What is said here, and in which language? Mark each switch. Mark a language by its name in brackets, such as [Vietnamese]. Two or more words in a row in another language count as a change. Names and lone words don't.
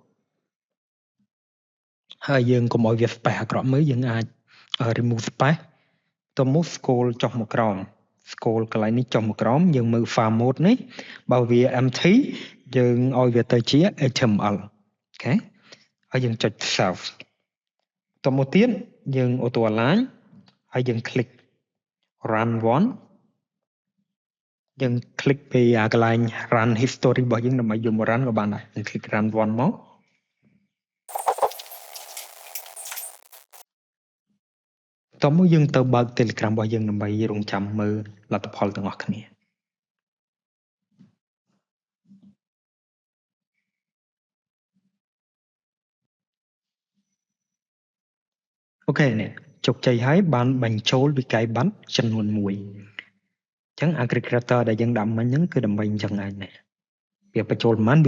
[Khmer] ហើយយើងកុំឲ្យវា space អាក្រក់មើលយើងអាច [English] remove space [Khmer] ទៅមក scroll ចុះមកក្រោម scroll កន្លែងនេះចុះមកក្រោម យើងមើល [English] file mode [Khmer] នេះបើវា empty យើងឲ្យវាទៅជា HTML អូខេហើយយើងចុច save តមកទៀតយើង [English] auto align [Khmer] ហើយយើង [English] click run one [Khmer] យើង click ពីកន្លែង [English] run history [Khmer] របស់យើងដើម្បីយកមក run ក៏បានដែរយើង [English] click run one [Khmer] មក តមកយើងទៅបើក Telegram របស់យើងដើម្បីរងចាំមើលលទ្ធផលទាំងអស់គ្នា អូខេនេះជោគជ័យហើយបានបញ្ចូលវិក័យប័ណ្ណចំនួន1អញ្ចឹង aggregator ដែលយើងដាក់មិញហ្នឹងគឺដើម្បីអញ្ចឹងឯងវាបញ្ចូលប៉ុន្មានវា